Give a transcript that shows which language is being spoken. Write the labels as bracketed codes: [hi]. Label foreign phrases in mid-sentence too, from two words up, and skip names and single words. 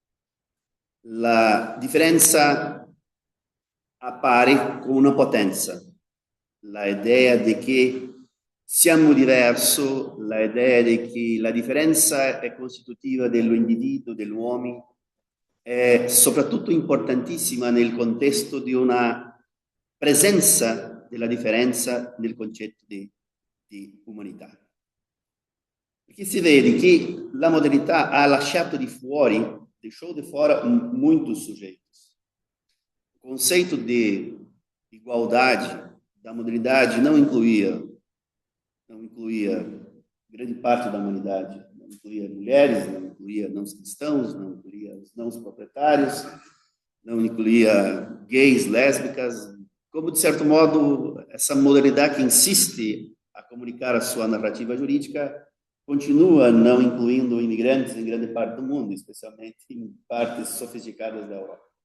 [it] La differenza appare come una potenza, l'idea di che siamo diversi, l'idea di che la differenza è costitutiva dell'individuo, dell'uomo, è soprattutto importantissima nel contesto di una presenza della differenza nel concetto di umanità. Perché si vede che la modernità ha lasciato di fuori, [pt] deixou de fora muitos sujeitos. O conceito de igualdade da modernidade não incluía grande parte da humanidade, não incluía mulheres, não incluía não cristãos, não incluía os não proprietários, não incluía gays, lésbicas, como, de certo modo, essa modernidade que insiste a comunicar a sua narrativa jurídica continua não incluindo imigrantes em grande parte do mundo, especialmente em partes sofisticadas da Europa.